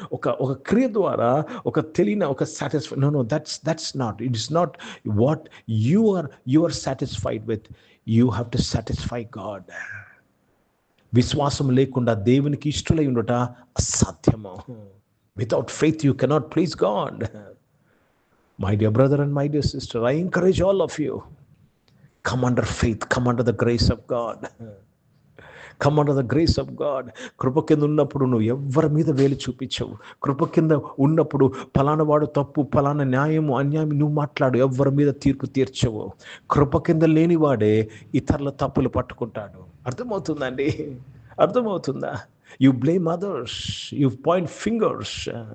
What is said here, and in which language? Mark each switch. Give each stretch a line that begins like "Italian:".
Telugu: ఒక క్రియ ద్వారా తెలియని satisfy.
English: No, that's not, it is not what you are satisfied with. You have to satisfy God.
Telugu: విశ్వాసం లేకుండా దేవునికి ఇష్టలై ఉండట అసాధ్యము.
English: Without faith you cannot please God. My dear brother and my dear sister, I encourage all of you, come under faith, come under the grace of God. Come under the grace of God.
Telugu: కృప కింద ఉన్నప్పుడు నువ్వు ఎవరి మీద వేలు చూపించవు. కృప కింద ఉన్నప్పుడు ఫలానా వాడు తప్పు, ఫలానా న్యాయము, అన్యాయం నువ్వు మాట్లాడు, ఎవరి మీద తీర్పు తీర్చవు. కృప కింద లేనివాడే ఇతరుల తప్పులు పట్టుకుంటాడు. అర్థమవుతుందండి? అర్థమవుతుందా?
English: You blame others, you point fingers.